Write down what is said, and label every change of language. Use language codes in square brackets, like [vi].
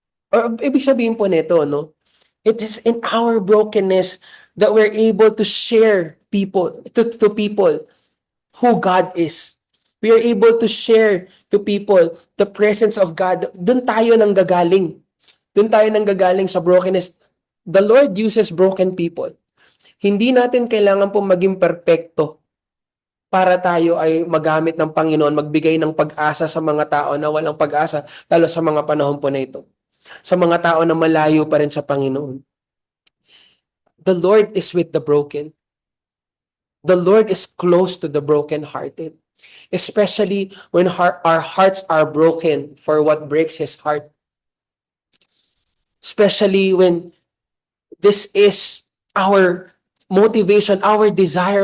[en] Or [tl] ibig sabihin po nito, [en] no? It is in our brokenness that we're able to share to people who God is. We are able to share to people the presence of God. [tl] Doon tayo nanggagaling. Doon tayo nanggagaling sa brokenness. [en] The Lord uses broken people. [tl] Hindi natin kailangan po maging perpekto para tayo ay magamit ng Panginoon, magbigay ng pag-asa sa mga tao na walang pag-asa, lalo sa mga panahon po na ito. Sa mga tao na malayo pa rin sa Panginoon. [en] The Lord is with the broken. The Lord is close to the brokenhearted. Especially when our hearts are broken for what breaks His heart. Especially when this is our motivation, our desire.